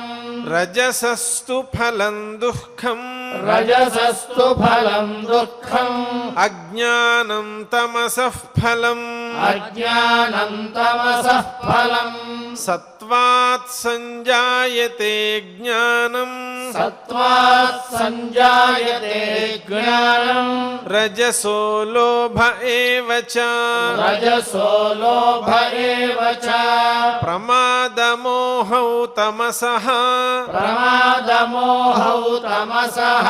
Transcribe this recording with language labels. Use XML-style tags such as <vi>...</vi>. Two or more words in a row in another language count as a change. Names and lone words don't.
<sa>రజసస్తు ఫలం దుఃఖం రజసస్తు ఫలం దుఃఖం అజ్ఞానం తమసః ఫలం అజ్ఞానం తమసః ఫలం సత్వాత్ సంజాయతే జ్ఞానం सत्त्वात् सञ्जायते ज्ञानम् रजसो लोभ एव च रजसो लोभ एव च प्रमादमोहौ तमसः प्रमादमोहौ तमसः</sa>